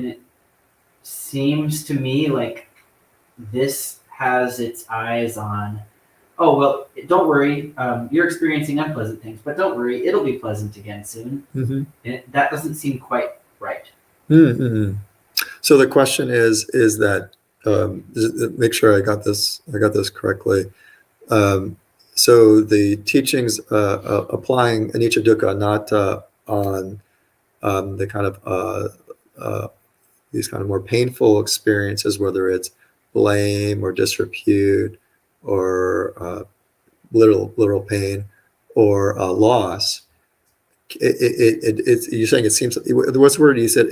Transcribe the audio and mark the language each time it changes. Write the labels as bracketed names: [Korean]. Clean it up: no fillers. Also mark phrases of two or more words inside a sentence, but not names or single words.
[English] and it seems to me like this has its eyes on, oh, well, don't worry, you're experiencing unpleasant things, but don't worry, it'll be pleasant again soon. Mhm. And that doesn't seem quite right. Mm-hmm. So the question is that make sure I got this correctly. So the teachings applying [Pali] anicca dukkha anatta [English] on the kind of these kind of more painful experiences, whether it's blame or disrepute or literal pain or loss. You're saying it seems, what's the word you said?